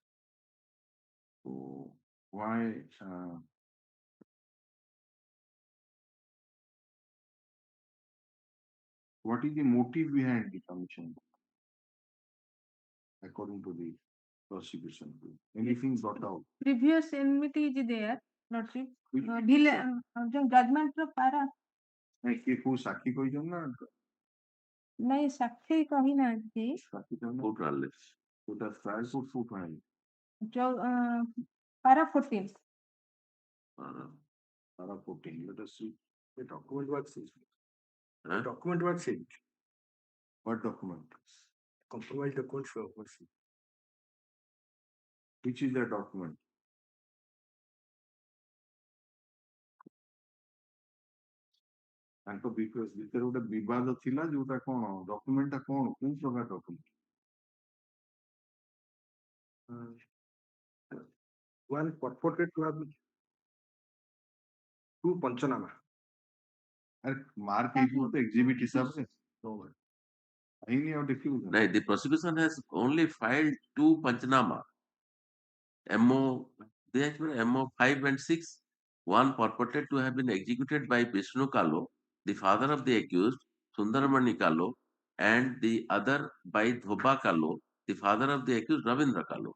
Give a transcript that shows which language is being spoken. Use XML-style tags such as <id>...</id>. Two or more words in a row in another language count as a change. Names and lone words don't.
<en>So why what is the motive behind the commission according to the prosecution? Anything brought out? Previous enmity is there, Lordship. Which-</en> <or>Judgment ର ପାରା କିଏ କୋଉ ସାକ୍ଷୀ କହିଛନ୍ତି ନା ନାଇଁ ସାକ୍ଷୀ କହିନାହାନ୍ତି ସାକ୍ଷୀ ତ ନା</or> <en>Court knowledge.</en> <or>କୋଉଟା</or> <en>trial court</en> <or>କୋଉଠୁ ଆଣିଲେ? ପାରା 14</or> <en>Para 14. Let us see. The document was seized. Huh? The document was seized. What document? Compromised documents were seized. Which is the document?</en> <or>ତାଙ୍କ ଭିତରେ ଗୋଟେ ବିବାଦ ଥିଲା ଯୋଉଟା କଣ ଡକ୍ୟୁମେଣ୍ଟଟା କଣ କୋଉ ପ୍ରକାର ଡକ୍ୟୁମେଣ୍ଟ?</or> <en>One purported to have two Panchanama.</en> <or>ଆରେ ମାର୍କ ହେଇଯିବ ତ ଏକ୍ଜିବିଟ ହିସାବରେ ହେଇନି ଆଉ ଦେଖିବୁ</or> <en>No, the prosecution has only filed 2 Panchanama. They actually MO 5 and 6. One purported to have been executed by Vishnu Kalo, the father of the accused, Sundaramani Kalo, and the other by Dhoba Kalo, the father of the accused, Ravindra Kalo.</en>